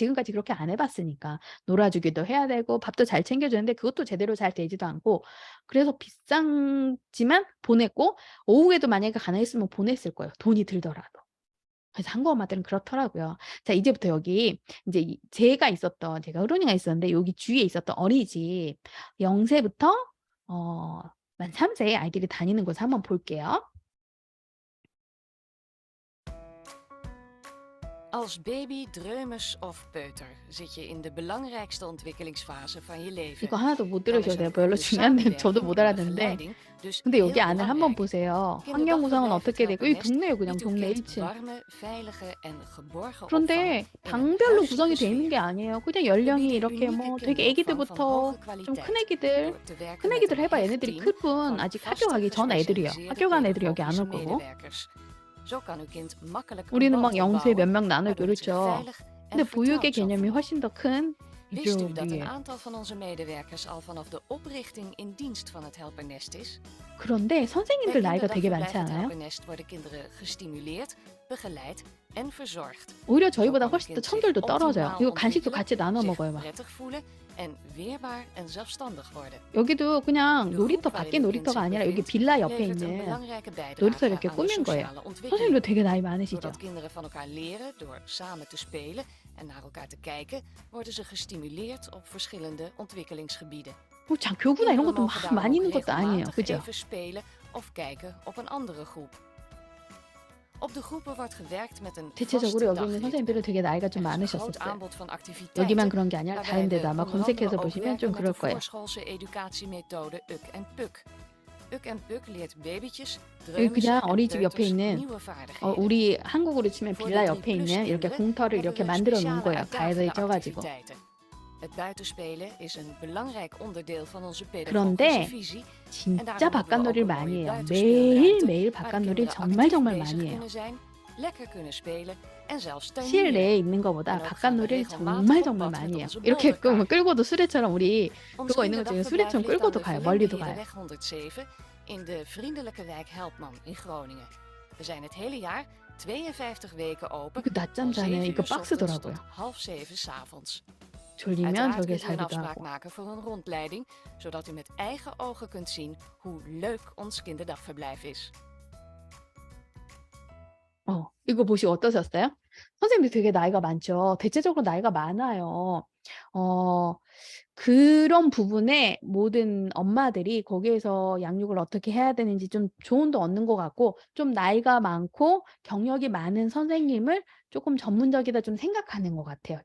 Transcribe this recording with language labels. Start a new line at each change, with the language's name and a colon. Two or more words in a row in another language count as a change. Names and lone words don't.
Korean: 지금까지 그렇게 안 해 봤으니까. 놀아 주기도 해야 되고 밥도 잘 챙겨 주는데 그것도 제대로 잘 되지도 않고 그래서 비싸지만 보냈고 오후에도 만약에 가능했으면 보냈을 거예요, 돈이 들더라도. 그래서 한국 엄마들은 그렇더라고요. 자 이제부터 여기 인제 제가 흐론이가 있었는데 여기 주위에 있었던 어린이집 0 세부터 어 만 3세 아이들이 다니는 곳을 한번 볼게요.
Dutch: Als baby, dreumes of peuter zit je in de belangrijkste ontwikkelingsfase van je leven.
Korean: 이거 하나도 못
Dutch: Dan
Korean: 들으셔도
Dutch: is
Korean: 돼요.
Dutch: er
Korean: 별로
Dutch: goede
Korean: 중요한데 저도
Dutch: samenwerking
Korean: 못
Dutch: en
Korean: 알아듣는데
Dutch: begeleiding dus
Korean: 근데 여기
Dutch: heel
Korean: 안을 한번
Dutch: belangrijk.
Korean: 보세요. 환경 구성은
Dutch: Kinderdagverblijf Het
Korean: 어떻게 되고 이
Dutch: Helpernest
Korean: 동네예요 그냥
Dutch: biedt uw
Korean: 동네
Dutch: kind
Korean: 1 층.
Dutch: warme, veilige en geborgen opvang
Korean: 그런데
Dutch: in een
Korean: 방별로 구성이
Dutch: huiselijke
Korean: 돼 있는
Dutch: sfeer.
Korean: 게 아니에요. 그냥
Dutch: We
Korean: 연령이
Dutch: bieden
Korean: 이렇게
Dutch: unieke
Korean: 뭐 되게
Dutch: kinderopvang van
Korean: 애기들부터
Dutch: hoge
Korean: 좀 큰
Dutch: kwaliteit
Korean: 애기들
Dutch: door te
Korean: 큰
Dutch: werken met
Korean: 애기들
Dutch: een
Korean: 해 봐요.
Dutch: hecht
Korean: 얘네들이
Dutch: team
Korean: 클 뿐
Dutch: van
Korean: 아직 학교
Dutch: vaste
Korean: 가기 전 애들이에요.
Dutch: gespecialiseerde
Korean: 학교 간 애들이 여기 안
Dutch: pedagogische
Korean: 올 거고.
Dutch: medewerkers. Zo kan uw kind makkelijk een
Korean: 우리는 막
Dutch: band
Korean: 영수에 몇
Dutch: opbouwen,
Korean: 명 나누고
Dutch: waardoor het zich
Korean: 그렇죠.
Dutch: veilig en
Korean: 근데 보육의
Dutch: vertrouwd zal
Korean: 개념이
Dutch: voelen.
Korean: 훨씬 더 큰
Dutch: Wist u
Korean: 이쪽
Dutch: dat een
Korean: 위에.
Dutch: aantal van onze medewerkers al vanaf de oprichting in dienst van het Helpernest is?
Korean: 그런데
Dutch: Bij
Korean: 선생님들 나이가 되게 많지
Dutch: kinderdagverblijf Het
Korean: 않아요?
Dutch: Helpernest worden kinderen gestimuleerd, begeleid en verzorgd.
Korean: 오히려
Dutch: Zo
Korean: 저희보다
Dutch: kan uw
Korean: 훨씬 더
Dutch: kind zich
Korean: 천들도 떨어져요.
Dutch: optimaal
Korean: 이거 간식도
Dutch: ontwikkelen,
Korean: 같이 나눠
Dutch: zich
Korean: 먹어요 막.
Dutch: prettig voelen en weerbaar en zelfstandig worden.
Korean: 여기도 그냥
Dutch: De
Korean: 놀이터
Dutch: groep
Korean: 밖에
Dutch: waarin uw kind
Korean: 놀이터가
Dutch: zich
Korean: 아니라 여기
Dutch: bevindt
Korean: 빌라 옆에
Dutch: levert een
Korean: 있는
Dutch: belangrijke
Korean: 놀이터를
Dutch: bijdrage
Korean: 이렇게
Dutch: aan de
Korean: 꾸민 거예요.
Dutch: sociale
Korean: 선생님도
Dutch: ontwikkeling.
Korean: 되게 나이 많으시죠?
Dutch: Doordat kinderen van elkaar leren door samen te spelen en naar elkaar te kijken, worden ze gestimuleerd op verschillende ontwikkelingsgebieden.
Korean: 뭐 교구나 이런
Dutch: Kinderen
Korean: 것도 막
Dutch: mogen daarom
Korean: 많이
Dutch: ook
Korean: 있는 것도 아니에요.
Dutch: regelmatig
Korean: 그죠?
Dutch: even spelen of kijken op een andere groep. Op de groepen wordt gewerkt met een
Korean: 대체적으로
Dutch: vaste
Korean: 여기 있는
Dutch: dagritme.
Korean: 선생님들은 되게 나이가 좀
Dutch: Er is een groot
Korean: 많으셨었어요.
Dutch: aanbod van
Korean: 여기만
Dutch: activiteiten,
Korean: 그런 게 아니라 다른
Dutch: waarbij
Korean: 데도
Dutch: we
Korean: 아마
Dutch: onder andere
Korean: 검색해서
Dutch: ook
Korean: 보시면
Dutch: werken
Korean: 좀
Dutch: met
Korean: 그럴
Dutch: de
Korean: 거예요.
Dutch: voorschoolse educatiemethode UK en PUK. UK en PUK leert babytjes,
Korean: 여기 그냥
Dutch: dreumissen en
Korean: 어린이집 옆에
Dutch: peuters
Korean: 있는
Dutch: nieuwe vaardigheden.
Korean: 우리 한국으로 치면
Dutch: Voor
Korean: 빌라
Dutch: de
Korean: 옆에
Dutch: 3-plus
Korean: 있는 이렇게
Dutch: kinderen
Korean: 공터를
Dutch: hebben
Korean: 이렇게
Dutch: we
Korean: 만들어 놓은
Dutch: speciale
Korean: 거예요. 가위를
Dutch: uitdagende
Korean: 쪄 가지고.
Dutch: activiteiten. Het buitenspelen is een belangrijk onderdeel van onze pedagogische
Korean: 그런데
Dutch: visie en
Korean: 진짜
Dutch: daarom hebben we ook
Korean: 바깥놀이를
Dutch: een
Korean: 많이
Dutch: mooie
Korean: 해요.
Dutch: buitenspeelruimte
Korean: 매일매일
Dutch: waar
Korean: 바깥놀이를
Dutch: kinderen
Korean: 정말
Dutch: actief
Korean: 정말
Dutch: bezig
Korean: 많이 해요.
Dutch: kunnen zijn, lekker kunnen spelen en zelfs
Korean: 실내에
Dutch: tuinieren.
Korean: 있는 것보다
Dutch: En ook gaan we
Korean: 바깥놀이를
Dutch: regelmatig
Korean: 정말
Dutch: op pad
Korean: 많이
Dutch: met
Korean: 해요.
Dutch: onze
Korean: 이렇게
Dutch: bolderkaart.
Korean: 끌고도 수레처럼 우리
Dutch: Ons
Korean: 그거 있는 것 중에
Dutch: kinderdagverblijf
Korean: 수레처럼
Dutch: ligt aan
Korean: 끌고도
Dutch: de
Korean: 가요. 멀리도 가요.
Dutch: Verlingbeherenweg 107 in de vriendelijke wijk Helpman in Groningen. We zijn het hele jaar 52 weken open
Korean: 이거
Dutch: van
Korean: 낮잠 자네.
Dutch: 7
Korean: 이거
Dutch: uur 's ochtends
Korean: 박스더라고요.
Dutch: tot half 7 's avonds.
Korean: 졸리면
Dutch: Uiteraard
Korean: 저기에
Dutch: kunt u een
Korean: 자기도
Dutch: afspraak
Korean: 하고.
Dutch: maken voor een rondleiding, zodat u met eigen ogen kunt zien hoe leuk ons kinderdagverblijf is.
Korean: 이거 보시고 어떠셨어요? 선생님들 되게 나이가 많죠. 대체적으로 나이가 많아요. 어 그런 부분에 모든 엄마들이 거기에서 양육을 어떻게 해야 되는지 좀 조언도 얻는 것 같고, 좀 나이가 많고 경력이 많은 선생님을 조금 전문적이다 좀 생각하는 것 같아요.